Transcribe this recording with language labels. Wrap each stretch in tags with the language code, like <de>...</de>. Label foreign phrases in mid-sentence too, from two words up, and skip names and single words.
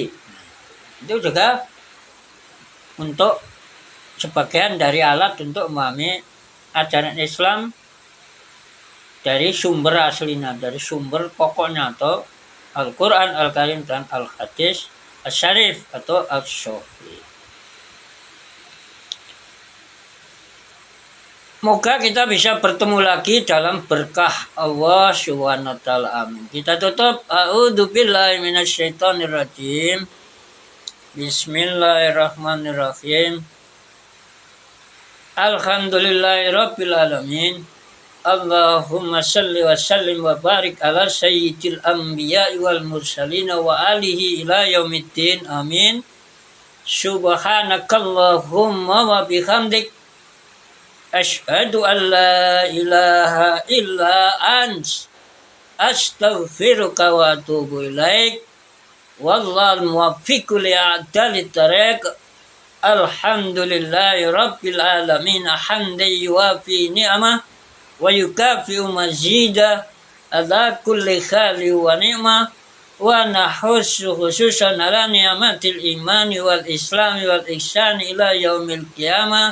<id>Itu juga untuk sebagian dari alat untuk memahami ajaran Islam dari sumber aslinya, dari sumber pokoknya atau Al-Quran Al-Karim dan Al-Hadis As-Syarif atau As-Sahih. Moga kita bisa bertemu lagi dalam berkah Allah</id> <ar>سبحانه وتعالى.</ar> <id>Amin. Kita tutup.</id> <ar>أعوذ بالله من الشيطان الرجيم بسم الله الرحمن الرحيم. الحمد لله رب العالمين. اللهم صل وسلم وبارك على سيد الأنبياء والمرسلين وآله إلى يوم الدين. Amin. سبحانك اللهم وبحمدك أشهد أن لا إله إلا أنت أستغفرك وأتوب إليك. والله الموفق لأعدل الطريق. الحمد لله رب العالمين حمدا يوافي نعمه ويكافئ مزيده على كل حال ونعمة ونخص خصوصا على نعمة الإيمان والإسلام والإحسان إلى يوم القيامة.</ar>